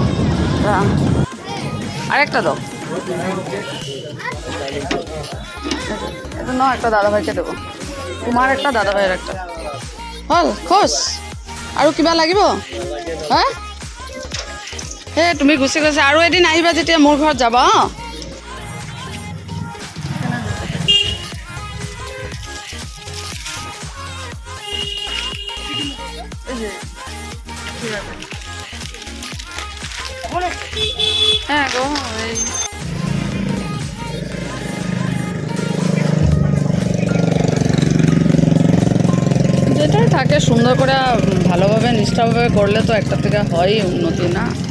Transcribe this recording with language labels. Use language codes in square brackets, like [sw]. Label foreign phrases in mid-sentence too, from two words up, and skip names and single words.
[bn] আরেকটা দাও, এটা নাও, একটা দাদাভাইকে দেবো, তোমার একটা দাদাভাইয়ের একটা। [as] হল খোজ আৰু কিবা লাগিব? হা হে তুমি গুচি গৈছা, আৰু এদিন আহিবা যেতিয়া মোৰ ঘৰত যাবা। [bn] হ্যাঁ গো, এই যেটাই থাকে সুন্দর করে ভালোভাবে নিষ্ঠাভাবে করলে তো একটা থেকে হয় উন্নতি না।